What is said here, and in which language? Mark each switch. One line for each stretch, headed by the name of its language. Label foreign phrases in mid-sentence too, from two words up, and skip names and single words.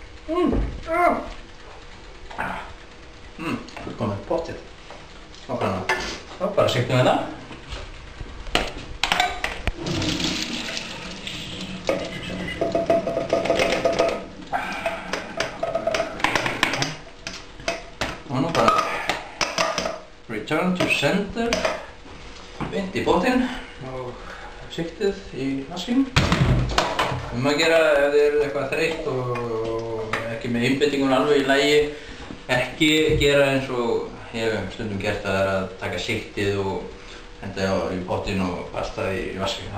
Icelandic: Fullkomið pottið. Nákvæmlega. Þá bara sigtum við það. Og nú bara
English: return to center.
Icelandic: Beint í pottinn og sigtið í vaskinn. Að gera ef þið eruð eitthvað þreytt og ekki með einbeitinguna alveg í lagi, ekki gera eins og ég hef stundum gert, það er að taka sigtið og henda í pottinn og pasta í vaskinn.